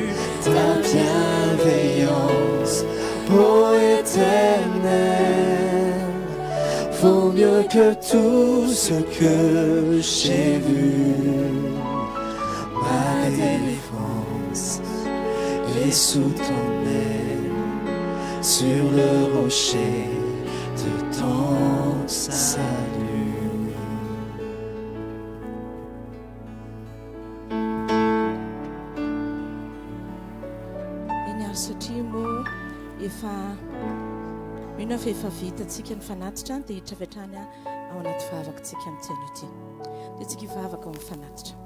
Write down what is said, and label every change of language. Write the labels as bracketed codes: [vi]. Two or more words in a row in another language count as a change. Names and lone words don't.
[fr] Ta bienveillance, ô Éternel, vaut mieux que tout ce que j'ai vu. Ma délivrance est sous ton aile, sur le rocher de ton salut. [mg] Efa vitantsika ny fanatitra dia hiditra avy hatrany ao anaty vavakantsika amin'ny tiany ity dia tsika hivavaka ao amin'ny fanatitra.